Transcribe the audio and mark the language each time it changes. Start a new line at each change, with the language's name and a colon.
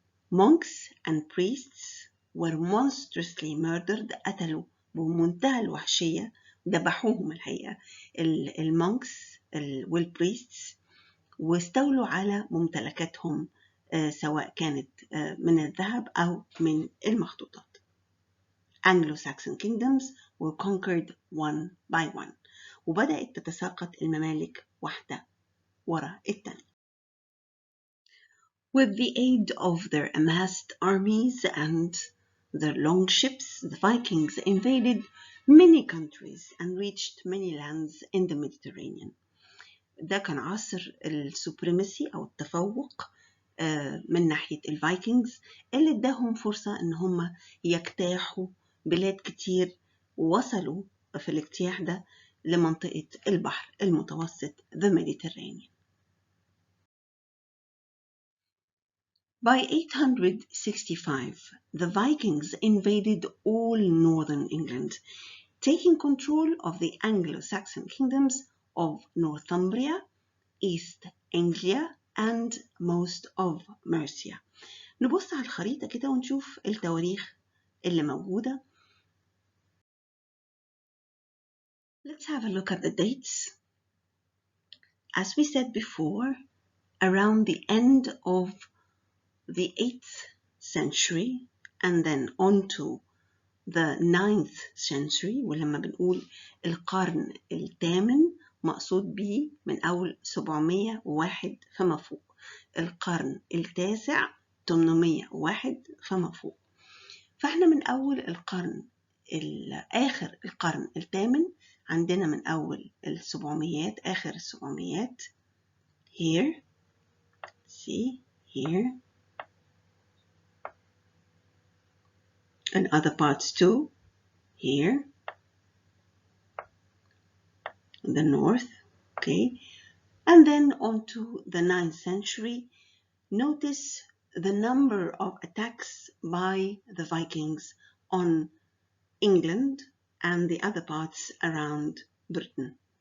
English: Monks and priests were monstrously murdered.
Arabic: قتلوا بمنتهى الوحشية، ذبحوهم الحقيقة المونكس والبريستس، واستولوا على ممتلكاتهم سواء كانت من الذهب أو من المخطوطات.
English: Anglo-Saxon kingdoms were conquered one by one.
Arabic: وبدأت تتساقط الممالك واحدة وراء الثانية.
English: With the aid of their amassed armies and their longships, the Vikings invaded many countries and reached many lands in the Mediterranean.
Arabic: ده كان عصر السوبريمسي أو التفوق من ناحية الفايكنجز اللي اداهم فرصة إن هم يجتاحوا بلاد كتير، ووصلوا في الاجتياح ده لمنطقة البحر المتوسط
English: the Mediterranean. By 865, the Vikings invaded all northern England, taking control of the Anglo-Saxon kingdoms of Northumbria, East Anglia, and most of Mercia.
Arabic: نبص على الخريطة كده ونشوف التواريخ اللي موجودة.
English: Let's have a look at the dates. As we said before, around the end of the 8th century and then on to the 9th century،
Arabic: ولما بنقول القرن الثامن مقصود به من أول 701 فما فوق، القرن التاسع 801 فما فوق. فاحنا من أول القرن آخر القرن الثامن عندنا من أول 700 آخر 700 here
English: see here, and other parts too, here in the north, okay? And then on to the 9th century, notice the number of attacks by the Vikings on England and the other parts around Britain.